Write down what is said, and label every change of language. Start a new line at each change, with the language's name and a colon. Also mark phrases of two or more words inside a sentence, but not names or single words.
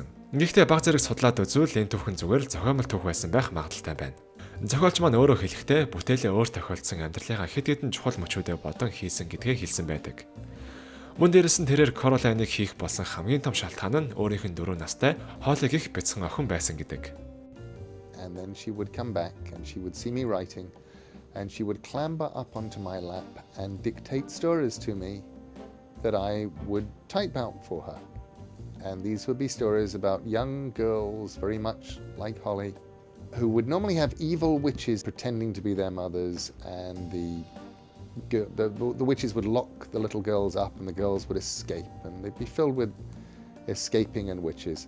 Mongolian: Гэхдээ баг зэрэг судлаад үзвэл энэ түүхэн зүгээр л зохиомол түүх байсан байх магадaltaй байна. Зохиолч маань өөрөө хэлэхдээ бүтээлээ өөр тохиолдсон амьдралынхаа хэд хэдэн чухал мөчүүдэд бодон хийсэн гэдгээ хэлсэн байдаг. Мөн дээрээс нь тэрээр Coraline-ыг хийх болсон хамгийн том шалтгаан нь өөрийнх нь 4 настай Holly гэх бяцхан охин байсан гэдэг.
English: And then she would come back and she would see me writing. And she would clamber up onto my lap and dictate stories to me that I would type out for her. And these would be stories about young girls, very much like Holly, who would normally have evil witches pretending to be their mothers, and the witches would lock the little girls up and the girls would escape, and they'd be filled with escaping and witches.